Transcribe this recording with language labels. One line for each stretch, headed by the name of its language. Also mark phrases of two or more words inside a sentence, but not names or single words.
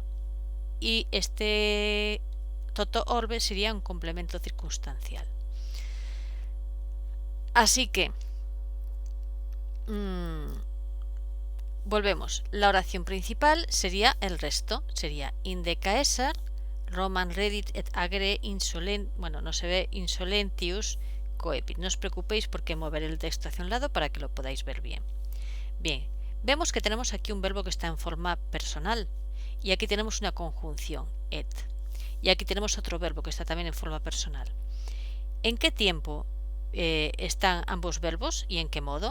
Spanish: Y este
Latin: toto orbe
Spanish: sería un complemento circunstancial. Así que volvemos. La oración principal sería el resto.
Latin: Sería inde Caesar, Roman reddit et agere insolentius coepit.
Spanish: No os preocupéis porque moveré el texto hacia un lado para que lo podáis ver bien. Bien, vemos que tenemos aquí un verbo que está en forma personal y aquí tenemos una conjunción, et. Y aquí tenemos otro verbo que está también en forma personal. ¿En qué tiempo están ambos verbos y en qué modo?